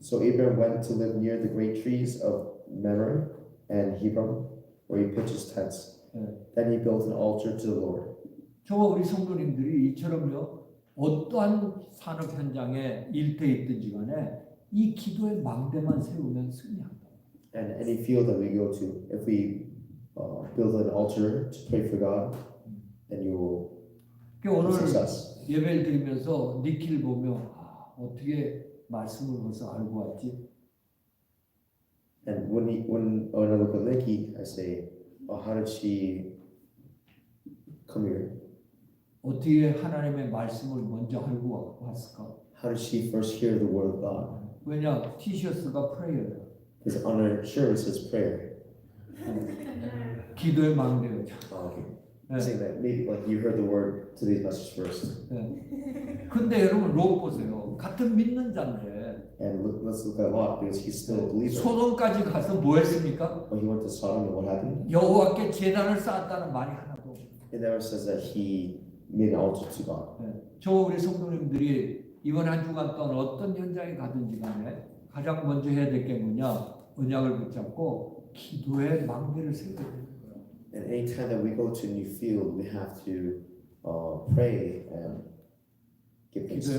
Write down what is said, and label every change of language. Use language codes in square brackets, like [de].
[en] So Abraham went to live near the great trees of Mamre and Hebron, where he pitched his tents. Then he built an altar to the Lord. [ko] 저와 우리 성도님들이 이처럼요, 어떠한 산업 현장에 일터에 있든지 간에 이 기도의 망대만 세우면 승리한다. [en] And any field that we go to, if we build an altar to pray for God, then you will [ko] 그러니까 [en] have [ko] 오늘 [en] success. [ko] 예배를 드리면서 니키를 보며 어떻게 말씀을 벌써 알고 왔지? [en] And when I look at Nikki, I say, how did she come here? [ko] 어떻게 하나님의 말씀을 먼저 알고 왔을까? [en] How did she first hear the word of God? [ko] 왜냐? 티셔츠가 프레이어야. [en] Because on her shirt it says prayer. [ko] 기도의 망대였죠. [en] Okay. Saying that maybe like you heard the word today's message first. [ko] 근데 여러분 롯 보세요. 같은 믿는 자인데 [en] And let's look at Lot because he's still a believer. [ko] 소돔까지 가서 뭐 했습니까? [en] When he went to Sodom, and what happened? [ko] 여호와께 제단을 쌓았다는 말이 하나도 없어요. [en] It never says that he made an altar to God. [ko] 저 우리 성도님들이 이번 한 주간 동안 어떤 현장에 가든지 간에 가장 먼저 해야 될 게 뭐냐? 언약을 붙잡고 기도의 망대를 세워야 되는 거예요. [en] And anytime that we go to a new field, we have to pray and give thanks to